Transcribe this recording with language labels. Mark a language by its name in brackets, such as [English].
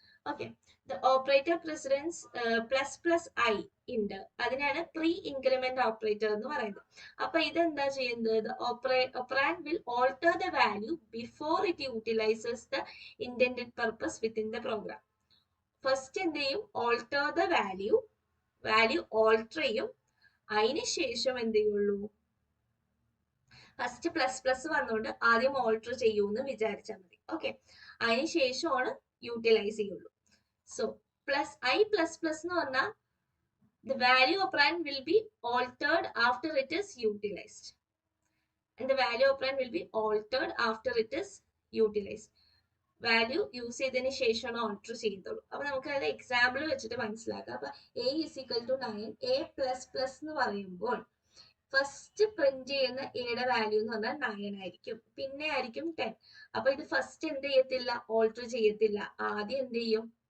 [English] Okay, the operator precedence plus I ഉണ്ട്. [Malayalam] അതിനാണ് pre increment operator എന്ന് പറയുന്നത്. അപ്പൊ ഇതെന്താ ചെയ്യുന്നത്? [English] operand will alter the value before it utilizes the intended purpose within the program. [Malayalam] First എന്ത് ചെയ്യും? [English] alter the value alter ചെയ്യും. [Malayalam] അതിന് ശേഷം എന്ത് ചെയ്യുള്ളൂ? ഫസ്റ്റ് പ്ലസ് വന്നുകൊണ്ട് ആദ്യം ഓൾട്ടർ ചെയ്യൂന്ന് വിചാരിച്ചാൽ മതി. ഓക്കെ, അതിന് ശേഷമാണ് യൂട്ടിലൈസ് ചെയ്യുള്ളൂ. [English] so I++ [Malayalam] എന്ന് പറഞ്ഞാൽ [English] the value operand will be altered after it is utilized. And the value operand will be altered after it is utilized. [Malayalam] Value use ചെയ്തതിന് ശേഷമാണ് ഓൾട്ടർ ചെയ്തുള്ളൂ. അപ്പൊ നമുക്ക് അത് എക്സാമ്പിൾ വെച്ചിട്ട് മനസ്സിലാക്കാം. അപ്പൊ A is equal to 9, A++ എന്ന് പറയുമ്പോൾ ഫസ്റ്റ് പ്രിന്റ് ചെയ്യുന്ന എയുടെ വാല്യൂ എന്ന് പറഞ്ഞാൽ 9 ആയിരിക്കും. പിന്നെ ആയിരിക്കും 10. അപ്പൊ ഇത് ഫസ്റ്റ് എന്ത് ചെയ്യത്തില്ല? ഓൾട്ടർ ചെയ്യത്തില്ല. ആദ്യം എന്ത് ചെയ്യും?